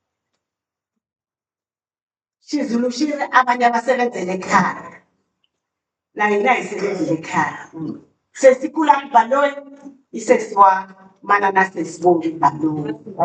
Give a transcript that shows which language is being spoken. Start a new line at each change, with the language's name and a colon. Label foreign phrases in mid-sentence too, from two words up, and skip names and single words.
Tsonga: Xizulu xi ri
Zulu: abanye abasebenzele ekhaya
Tsonga: na hina hi sebenzele ekhaya. Sesi Kulani Baloyi i sesi wa manana Sesibongi Baloyi.